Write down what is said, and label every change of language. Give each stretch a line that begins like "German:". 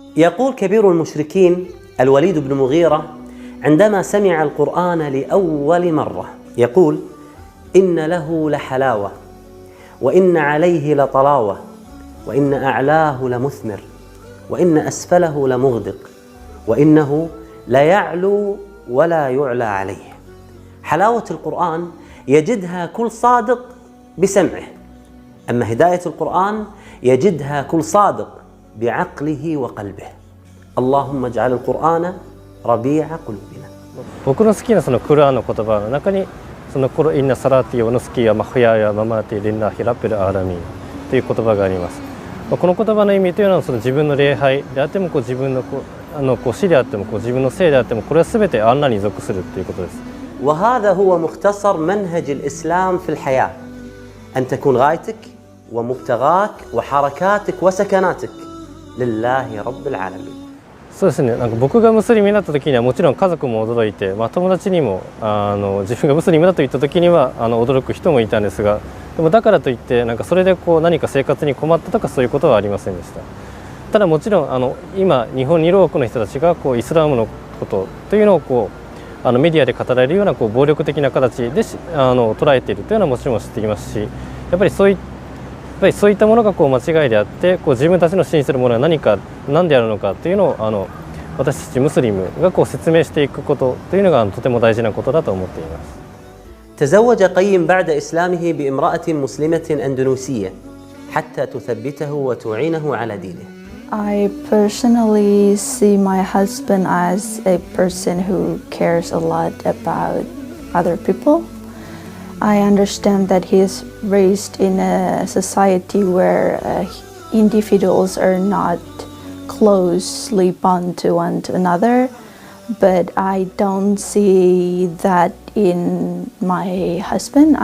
Arabic: يقول كبير المشركين الوليد بن مغيرة عندما سمع القرآن لأول مرة، يقول: إن له لحلاوة، وإن عليه لطلاوة، وإن أعلاه لمثمر، وإن أسفله لمغدق، وإنه لا يعلو ولا يعلى عليه. حلاوة القرآن يجدها كل صادق بسمعه، أما هداية القرآن يجدها كل صادق بعقله وقلبه. اللهم اجعل القرآن ربيع قلوبنا.
Japanese: 僕の好きなそのクラーンの言葉の中に、そのコロインナサラティオノスキヤマフヤヤママティリンナヒラペルアラミンという言葉があります。この言葉の意味というのは、その自分の礼拝であっても、自分の死であっても、自分の生であっても、これはすべてアンラに属するということです。
Arabic: وهذا هو مختصر منهج الإسلام في الحياة، أن تكون غايتك ومبتغاك وحركاتك وسكناتك لله رب العالمين.
Japanese: そうですね。なんか僕がムスリムになった時にはもちろん家族も驚いて、友達にも自分がムスリムだと言った時には驚く人もいたんですが、でもだからといってそれで何か生活に困ったとかそういうことはありませんでした。ただもちろん今日本にいる多くの人たちがイスラムのことというのをメディアで語られるような暴力的な形で捉えているというのはもちろん知っていますし、やっぱりそういったものが間違いであって、自分たちの信じているものは何であるのかというのを私たちムスリムが説明していくことというのがとても大事なことだと思っています。
Arabic: تزوج قيم بعد إسلامه بامرأة مسلمة أندونيسية حتى تثبته وتعينه على دينه.
English: I personally see my husband as a person who cares a lot about other people. I understand that he is raised in a society where individuals are not closely bound to one to another, but I don't see that in my husband.